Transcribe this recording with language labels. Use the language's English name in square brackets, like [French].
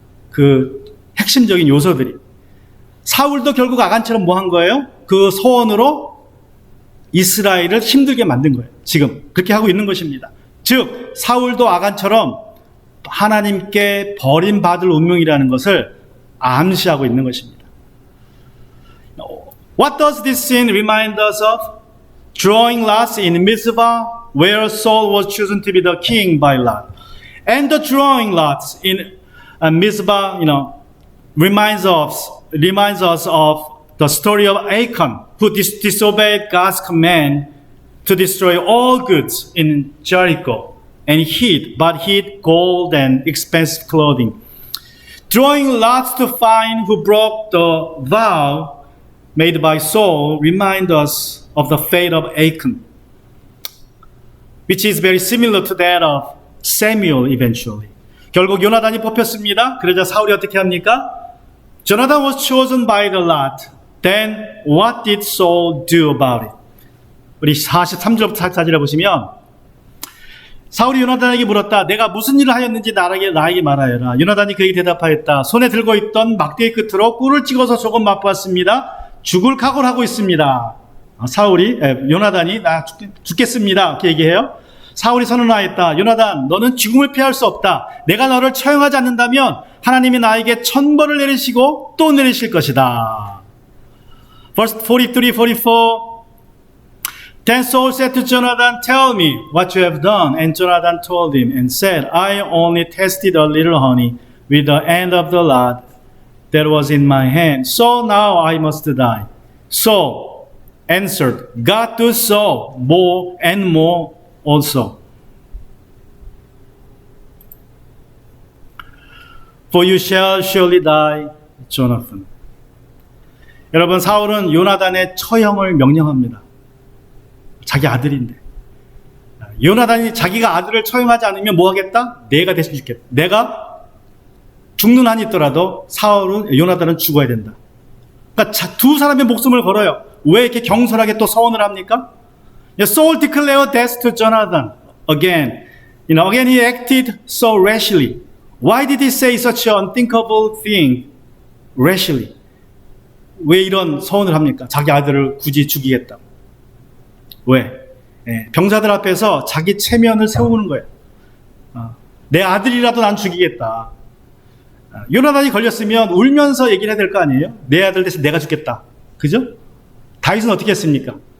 [Korean] 그 핵심적인 요소들이. 사울도 결국 아간처럼 뭐 한 거예요? 그 소원으로 이스라엘을 힘들게 만든 거예요. 지금 그렇게 하고 있는 것입니다. 즉 사울도 아간처럼 하나님께 버림받을 운명이라는 것을 암시하고 있는 것입니다. [English] What does this scene remind us of? Drawing lots in Mizpah, where Saul was chosen to be the king by lot. And the drawing lots in Mizpah, reminds us of the story of Achan, who disobeyed God's command to destroy all goods in Jericho, and hid gold and expensive clothing. Drawing lots to find who broke the vow made by Saul remind us of the fate of Achan, which is very similar to that of Samuel eventually. [Korean] 결국 요나단이 뽑혔습니다. 그러자 사울이 어떻게 합니까? [English] Jonathan was chosen by the lot. Then what did Saul do about it? [Korean] 우리 43절부터 44절에 보시면 사울이 요나단에게 물었다. 내가 무슨 일을 하였는지 나에게 말하여라. 요나단이 그에게 대답하였다. 손에 들고 있던 막대기 끝으로 꿀을 찍어서 조금 맛보았습니다. 죽을 각오를 하고 있습니다. 요나단이 나 죽겠습니다. 이렇게 얘기해요. 사울이 선언하였다. 요나단, 너는 죽음을 피할 수 없다. 내가 너를 처형하지 않는다면 하나님이 나에게 천벌을 내리시고 또 내리실 것이다. [English] Verse 43, 44. Then Saul said to Jonathan, tell me what you have done. And Jonathan told him and said, I only tasted a little honey with the end of the rod that was in my hand. So now I must die. Saul answered, God do so, more and more also. For you shall surely die, Jonathan. [Korean] 여러분, 사울은 요나단의 처형을 명령합니다. 자기 아들인데. 요나단이 자기가 아들을 처형하지 않으면 뭐 하겠다? 내가 대신 죽겠다. 내가 죽는 한이 있더라도 요나단은 죽어야 된다. 그러니까 두 사람의 목숨을 걸어요. 왜 이렇게 경솔하게 또 서원을 합니까? [English] Saul declared death to Jonathan again. Again he acted so rashly. Why did he say such an unthinkable thing rashly? [Korean] 왜 이런 서원을 합니까? 자기 아들을 굳이 죽이겠다. 왜? 병사들 앞에서 자기 체면을 세우는 거예요. 내 아들이라도 난 죽이겠다. 요나단이 걸렸으면 울면서 얘기를 해야 될 거 아니에요? 내 아들 대신 내가 죽겠다. 그죠? 다윗은 어떻게 했습니까?